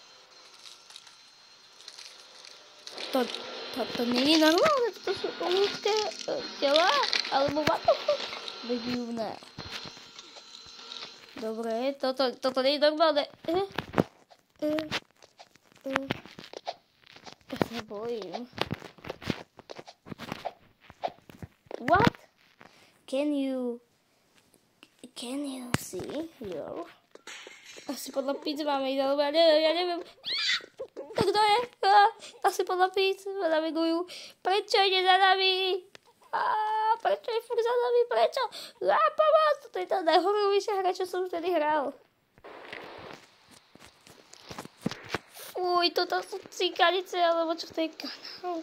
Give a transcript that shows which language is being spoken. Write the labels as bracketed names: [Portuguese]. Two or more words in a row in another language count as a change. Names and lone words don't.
[Slovak] To nie je normálne, to sú ľudské tela, alebo vatoko. Divné. Dobre, toto nie je normálne. Ja sa bojím. [English] What? Can you see your... [Slovak] Asi podľa pizzy máme ísť, alebo ja neviem. Tak kto je? Asi podľa pizzy ma navigujú. Prečo ide za nami? Prečo je furt za nami? Prečo? Pomoc! Toto je tá najhorovejšia hra, čo som vtedy hral. Fuj, toto sú cikanice, alebo čo to je kanál?